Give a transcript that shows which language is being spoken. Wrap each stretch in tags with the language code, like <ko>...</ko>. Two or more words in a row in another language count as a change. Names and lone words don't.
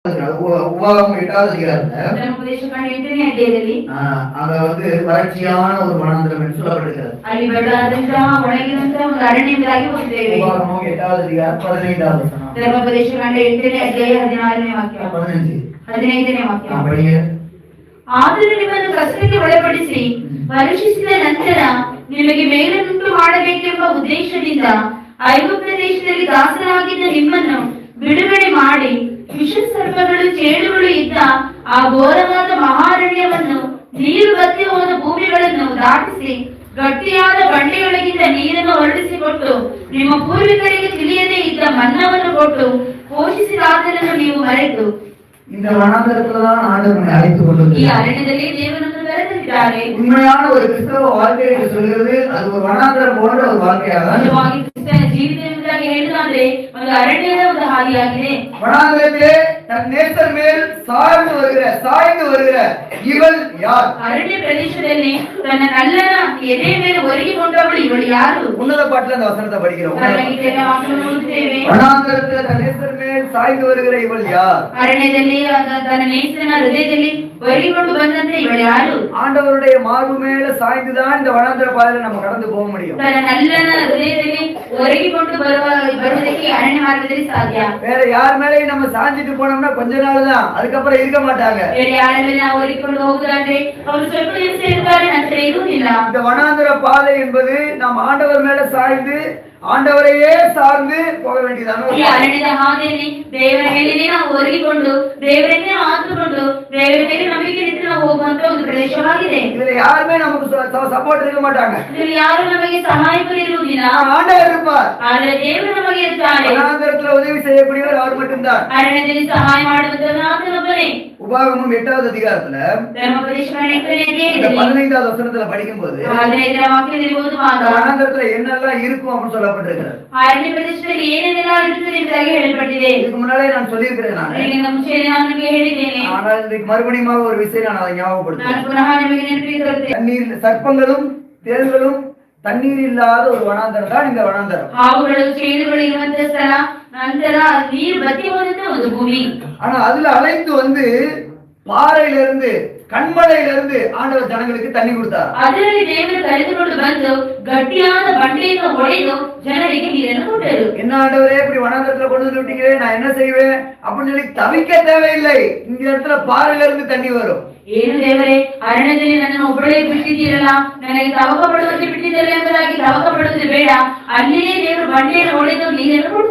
<ta>உபாகம் 8வது அதிகாரத்துல அங்க வந்து வறட்சியான ஒரு வனாந்திரம் என்று சொல்லப்படுகிறது. உபாகமம் 8வது அதிகாரம் 15வது வசனம்.</ta> <kn>15ನೇ ವಾಕ್ಯ. ಆದರೂ ನಿಮ್ಮನ್ನು ಕಷ್ಟಕ್ಕೆ ಒಳಪಡಿಸಿ ಪರೀಕ್ಷಿಸಿದ ನಂತರ ನಿಮಗೆ ಮೇಲನ್ನುಂಟು ಮಾಡಬೇಕೆಂಬ ಉದ್ದೇಶದಿಂದ ಐಗುಪ್ತ ದೇಶದಲ್ಲಿ ದಾಸರಾಗಿದ್ದ ನಿಮ್ಮನ್ನು ಬಿಡುಗಡೆ ಮಾಡಿ ವಿಷ ಸರ್ಪಗಳು ಚೇಳುಗಳು ಇದ್ದ ಆ ಘೋರವಾದ ಮಹಾರಣ್ಯವನ್ನು ನೀರು ಬತ್ತಿ ಹೋದ ಭೂಮಿಗಳನ್ನು ದಾಟಿಸಿ ಗಟ್ಟಿಯಾದ ಬಂಡೆಯೊಳಗಿಂದ ನೀರನ್ನು ಹೊರಡಿಸಿಕೊಟ್ಟು ನಿಮ್ಮ ಪೂರ್ವಿಕರಿಗೆ ತಿಳಿಯದೇ ಇದ್ದ ಮನ್ನವನ್ನು ಕೊಟ್ಟು ಪೋಷಿಸಿದ ಆತನನ್ನು ನೀವು ಮರೆತು</kn> <ta>இந்த வனாந்தரத்துலதான் ஆண்டவனை அழைத்துக் கொண்டிருக்கிறார். உண்மையான ஒரு கிறிஸ்தவ வாழ்க்கை என்று சொல்கிறது அது ஒரு வனாந்தரம் போன்ற ஒரு வாழ்க்கையாக வனாந்தரத்திலே தன் நேசர் மேல் சாய்ந்து வருகிற இவள் யார்?</ta> <kn>ಅರಣ್ಯ ಪ್ರದೇಶದಲ್ಲಿ ತನ್ನ ನಲ್ಲನ ಎದೆ ಮೇಲೆ ಒರಗಿಕೊಂಡವಳು ಇವಳು ಯಾರು?</kn> <ta>உன்னத பாட்டுல அந்த வசனத்தை படிக்கிறோம். வனாந்தரத்திலே தன் நேசர் மேல் சாய்ந்து வருகிற இவள் யார்?</ta> <kn>ಅರಣ್ಯದಲ್ಲಿ ತನ್ನ ನೇಸರನ ಹೃದಯದಲ್ಲಿ ಒರಗಿಕೊಂಡು ಬಂದಂತೆ ಇವಳು ಯಾರು?</kn> <ta>ஆண்டவருடைய மார்பு மேல சாய்ந்துதான் இந்த வனாந்தர பாதையில நம்ம கடந்து போக முடியும்.</ta> <kn>ತನ್ನ ನಲ್ಲನ ಹೃದಯದಲ್ಲಿ ಒರಗಿಕೊಂಡು ಬರುವುದಕ್ಕೆ ಅರಣ್ಯ ಮಾರ್ಗದಲ್ಲಿ ಸಾಧ್ಯ.</kn> <ta>வேற யார் மேலேயும் நம்ம சாஞ்சிட்டு போனோம்னா கொஞ்ச நாள் தான், அதுக்கப்புறம் இருக்க மாட்டாங்க.</ta> <kn>ಬೇರೆ ಯಾರ ಮೇಲೆ ನಾವು ಒರಗಿಕೊಂಡು ಹೋಗುದಾದ್ರೆ ಅವರು ಸ್ವಲ್ಪ ದಿವಸ ಇರ್ತಾರೆ, ನಂತರ ಇರುವುದಿಲ್ಲ.</kn> <ta>இந்த வனாந்தர பாதை என்பது நாம் ஆண்டவர் மேல சாய்ந்து ஆண்டவரையே சார்ந்து போக வேண்டியதான</ta> <kn>ಈ ಅರಣ್ಯದ ಹಾದಿಯಲ್ಲಿ ದೇವರ ಮೇಲೆ ನಾವು ಒರಗಿಕೊಂಡು ದೇವರನ್ನೇ ಆತುಕೊಂಡು ದೇವರ ಮೇಲೆ ನಂಬಿಕೆ ಇಟ್ಟು ನಾವು ಹೋಗುವಂತ ಒಂದು ಪ್ರದೇಶವಾಗಿದೆ.</kn> <ta>இதுல யாருமே நமக்கு சப்போர்ட் இருக்க மாட்டாங்க.</ta> <kn>ಇದರಲ್ಲಿ ಯಾರು ನಮಗೆ ಸಹಾಯಕರು ಇರುವುದಿಲ್ಲ,</kn> <ta>ஆண்டவர் இருப்பார்.</ta> <kn>ಆದರೆ ದೇವರು ನಮಗೆ ಇರ್ತಾರೆ.</kn> <ta>வனாந்தரத்துல உதவி செய்யக்கூடியவர் அவர் மட்டும்தான்.</ta> <kn>ಅರಣ್ಯದಲ್ಲಿ ಸಹಾಯ ಮಾಡುವಂತವನು ಆತನೊಬ್ಬನೇ.</kn> <ta>உபாகமம் 8வது அதிகாரத்துல 15வது வசனத்துல படிக்கும்போது வனாந்தரத்துல என்னெல்லாம் இருக்கும் அப்படின்னு சொல்லப்பட்டிருக்கிறது.</ta> <kn>ಅರಣ್ಯ ಪ್ರದೇಶದಲ್ಲಿ ಏನೇನೆಲ್ಲ ಇರುತ್ತದೆ ಎಂಬುದಾಗಿ ಹೇಳಲ್ಪಟ್ಟಿದೆ.</kn> <ta>இதுக்கு முன்னாலே நான் சொல்லியிருக்கிறேன். நான்</ta> <kn>ನಿಮಗೆ ಹೇಳಿದ್ದೇನೆ.</kn> <ta>ஆனால் இன்றைக்கு மறுபடியும் ஒரு விஷயம் நான் அதை ஞாபகப்படுத்துறேன்.</ta> <kn>ನಾನು ಪುನಃ ನಿಮಗೆ ನೆನಪಿಸುತ್ತೇನೆ.</kn> <ta>தண்ணீர் சர்ப்பங்களும் தேள்களும் தண்ணீர் இல்லாத ஒரு வனாந்தரம் தான் இந்த வனாந்தரம்.</ta> <kn>ಹಾವುಗಳು ಚೇಳುಗಳು ಇರುವಂತ ಸ್ಥಳ, ನಂತರ ನೀರು ಬತ್ತಿ ಹೋದಂತ ಒಂದು ಭೂಮಿ.</kn> <ta>ஆனா அதுல அழைத்து வந்து பாறையில இருந்து கண்மலையில இருந்து ஆண்டவர் ஜனங்களுக்கு தண்ணி கொடுத்தார். ಅದರಲ್ಲಿ ದೇವರು ಕರೆದುಕೊಂಡು ಬಂದು ಗಟ್ಟಿಯಾದ ಬಂಡೆಯನ್ನು ಹೊಡೆದು ಜನರಿಗೆ ನೀರನ್ನು ಕೊಟ್ಟರು. என்ன ஆண்டவரே இப்படி வனாந்தரத்துல கொண்டு வந்து விட்டீங்களே, நான் என்ன செய்வேன் அப்படின்னு சொல்லி தவிக்க தேவையில்லை. இந்த இடத்துல பாறையில இருந்து தண்ணி வரும்.</ta> <kn>ಏನು ದೇವರೇ, ಅರಣ್ಯದಲ್ಲಿ ನನ್ನನ್ನು ಒಬ್ಬಳೇ ಬಿಟ್ಟಿದ್ದೀರಲ್ಲ, ನನಗೆ ತವಕ ಪಡುವಂತೆ ಬಿಟ್ಟಿದ್ದೀರಲ್ಲ ಎಂಬುದಾಗಿ ತವಕ ಪಡುವುದು ಬೇಡ. ಅಲ್ಲಿಯೇ ದೇವರು ಬಂಡೆಯನ್ನು ಹೊಡೆದು ನೀರನ್ನು ಕೊಡ್ತಾರೆ.</kn>